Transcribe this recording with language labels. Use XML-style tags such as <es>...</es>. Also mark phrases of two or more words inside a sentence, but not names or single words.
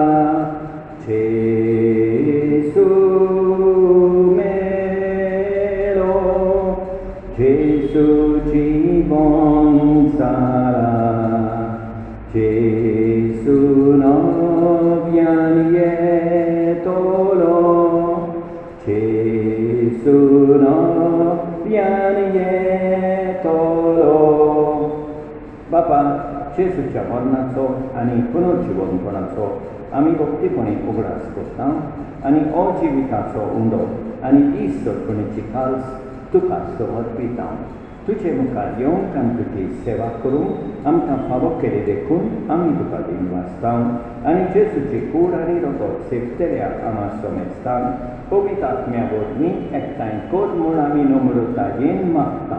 <kok>Jesu melo Jesu jibon sara Jesu novyan yetolo Jesu novyan yetolo. बापा जेजूच्या मरणाचो आनी पुनर्जिवनपणाचो आमी भक्तीपणी उगडास करता आनी अजिविताचो उंडो आनी इश्टपणीची काळज तुका समर्पिता तुजे मुखार येवंक आमी तुजी सेवा करूंक आमकां फावो केले देखून आमी तुका दिन वाचता आनी जेजूची कूड आनी रगत सेवतल्या आमा समेजतान पवित्र आत्म्या वरवीं एकठांय कर म्हूण आमी नम्रतायेन मागता.</kok>